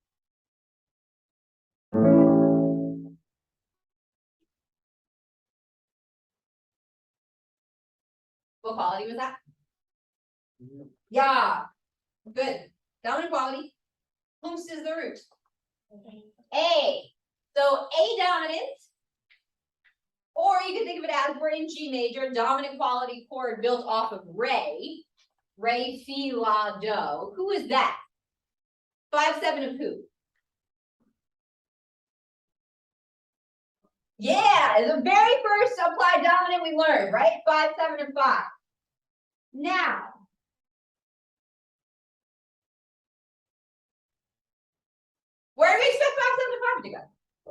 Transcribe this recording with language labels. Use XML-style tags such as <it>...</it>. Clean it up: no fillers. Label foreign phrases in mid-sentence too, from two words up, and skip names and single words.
<en>What quality was that? Yeah, good. Dominant quality. Whomst is the root? A. So A dominant. Or you can think of it as we're in G major, dominant quality chord built off of re. Re, fi, la, do. Who is that? 5/7 of who? Yeah, the very first applied dominant we learned, right? 5/7 of 5. Now, where do we expect 5/7 of 5 to go?</en>